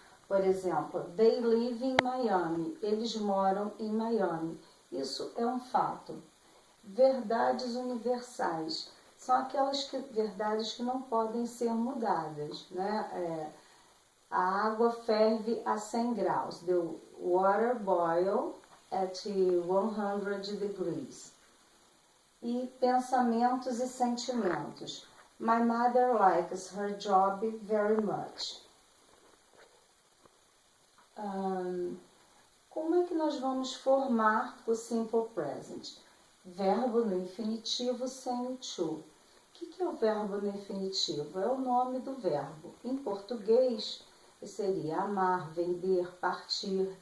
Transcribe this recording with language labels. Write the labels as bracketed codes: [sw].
[pt] Por exemplo, [en] they live in Miami. [pt] Eles moram em Miami. Isso é um fato. Verdades universais. São aquelas verdades que não podem ser mudadas, né? A água ferve a 100 graus. [en] The water boils at 100 degrees. [pt] E pensamentos e sentimentos. [en] My mother likes her job very much. [pt] Como é que nós vamos formar o Simple Present? Verbo no infinitivo sem o to. O que é o verbo no infinitivo? É o nome do verbo. Em português, seria amar, vender, partir.